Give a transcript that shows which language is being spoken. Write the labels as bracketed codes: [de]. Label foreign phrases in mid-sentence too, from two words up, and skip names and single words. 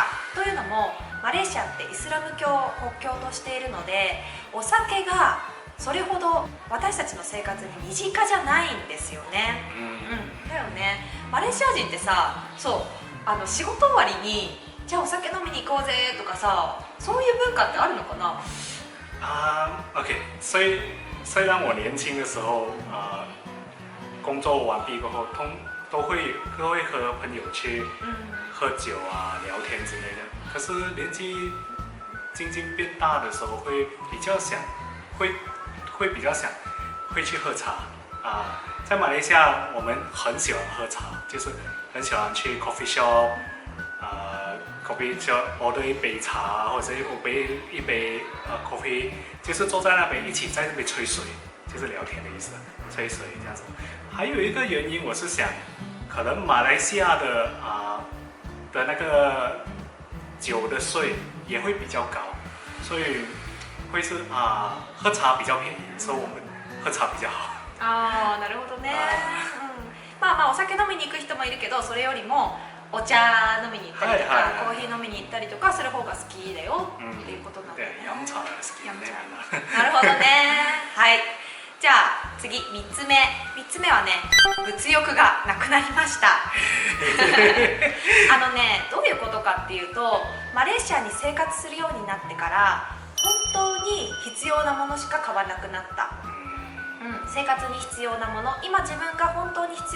[ja] というのもマレーシアってイスラム教を国境としているので、お酒がそれほど私たちの生活に身近じゃないんですよね。だよね。マレーシア人ってさ、そう仕事終わりにじゃあお酒飲みに行こうぜとかさ、そういう文化ってあるのかな？OK， [zh] 虽然我年轻的时候，工作完毕过后，都会和朋友去喝酒啊、聊天之类的。可是年纪渐渐变大的时候，会比较想会去喝茶啊。在马来西亚，我们很喜欢喝茶，就是很喜欢去 [en] coffee shop， coffee shop order [zh] 一杯茶，或者是一杯coffee， 就是坐在那边一起在那边吹水，就是聊天的意思，吹水这样子。还有一个原因，我是想，可能马来西亚的那个酒的税也会比较高，所以会是喝茶比较便宜，所以我们喝茶比较好。 [ja] なるほどね。お酒飲みに行く人もいるけど、それよりもお茶飲みに行ったりとか、コーヒー飲みに行ったりとかする方が好きだよっていうことなんだよね。飲茶が好きね。なるほどね。はい。じゃあ次3つ目はね、物欲がなくなりましたどういうことかっていうと、マレーシアに生活するようになってから本当に必要なものしか買わなくなった、生活に必要なもの、今自分が本当に必